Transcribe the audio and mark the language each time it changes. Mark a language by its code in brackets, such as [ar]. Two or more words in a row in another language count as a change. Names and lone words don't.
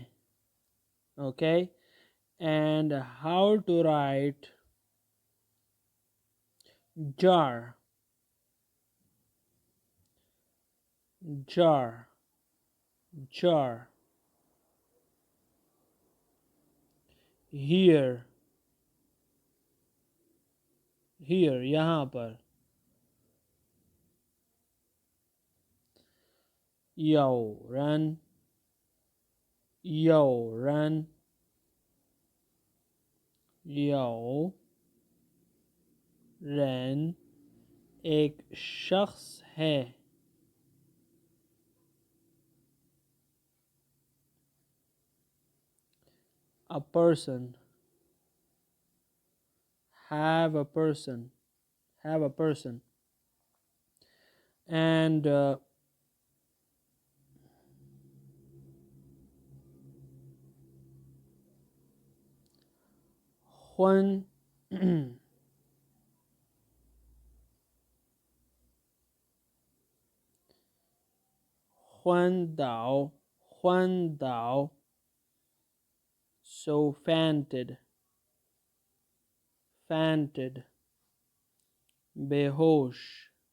[en] Okay, and how to write jar, jar, jar. Here, here, [hi] यहाँ पर. [zh] 有人，有人，有人 [hi] एक शख्स है. [en] A person, have a person, have a person. And when [zh] 昏倒，昏倒 [en] so fainted, fainted, [hi] बेहोश,